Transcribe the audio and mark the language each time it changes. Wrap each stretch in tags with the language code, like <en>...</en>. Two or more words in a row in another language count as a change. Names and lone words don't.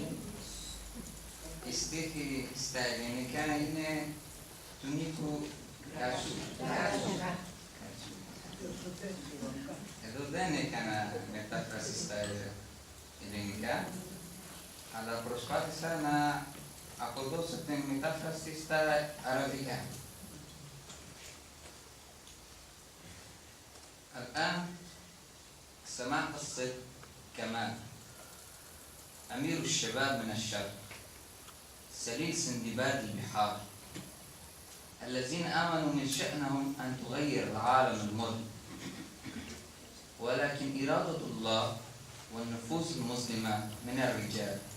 <el>Η στίχη στα ελληνικά είναι του Νίκου Γκάτσου. Εδώ δεν έκανα μετάφραση στα ελληνικά, αλλά προσπάθησα να αποδώσω την μετάφραση στα αραβικά.</el> <ar>الآن سماع قصة كمال أمير الشباب من الشرق سليل سندباد البحار الذين آمنوا من شأنهم أن تغير العالم المر ولكن إرادة الله والنفوس المسلمة من الرجال.</ar>